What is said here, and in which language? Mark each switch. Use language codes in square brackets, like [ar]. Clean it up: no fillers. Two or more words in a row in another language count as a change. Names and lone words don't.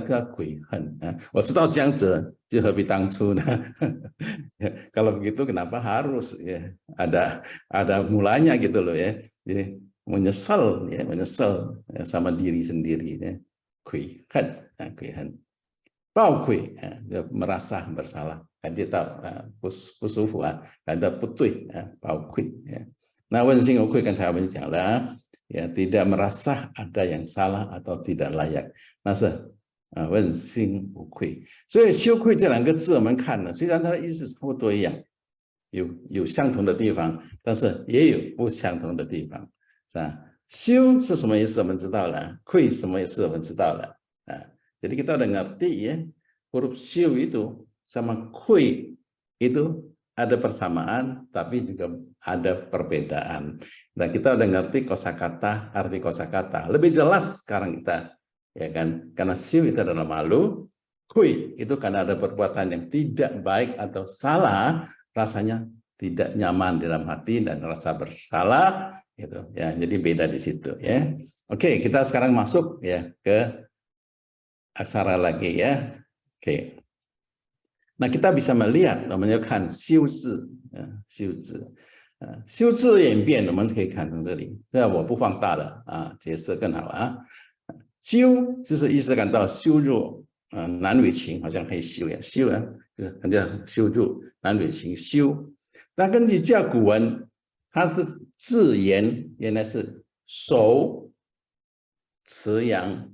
[zh] 个悔恨我知道这样子就何必当初呢 [id] kalau begitu kenapa harus ada mulanya gitu loh ya， jadi menyesal sama diri sendiri [zh] 悔恨抱愧 [id] merasa bersalah， [zh] 感觉到不舒服感到不对抱愧那问心无愧刚才我们讲了 [id] ya tidak merasa ada yang salah atau tidak layak， [zh] 那是问心无愧。所以羞愧这两个字我们看了，虽然它的意思差不多一样，有相同的地方，但是也有不相同的地方，是吧？羞是什么意思我们知道了，愧什么意思我们知道了。 [id] Jadi kita udah ngerti ya, huruf syu itu sama kui itu ada persamaan, tapi juga ada perbedaan. Nah, kita udah ngerti kosakata, arti kosakata. Lebih jelas sekarang kita, ya kan? Karena syu itu adalah malu, kui itu karena ada perbuatan yang tidak baik atau salah, rasanya tidak nyaman dalam hati dan rasa bersalah, gitu. Ya, jadi beda di situ, ya. Oke, kita sekarang masuk ya ke aksara lagi ya. Oke. Nah, kita bisa melihat namanya kan [zh] 修字, 修字. 修字演变，我们可以看从这里，这我不放大了啊，解释更好啊。羞就是意思感到羞辱，男女情好像可以羞呀，羞啊，就是很像羞辱男女情羞。那根据甲骨文，它的字源原来是手持阳。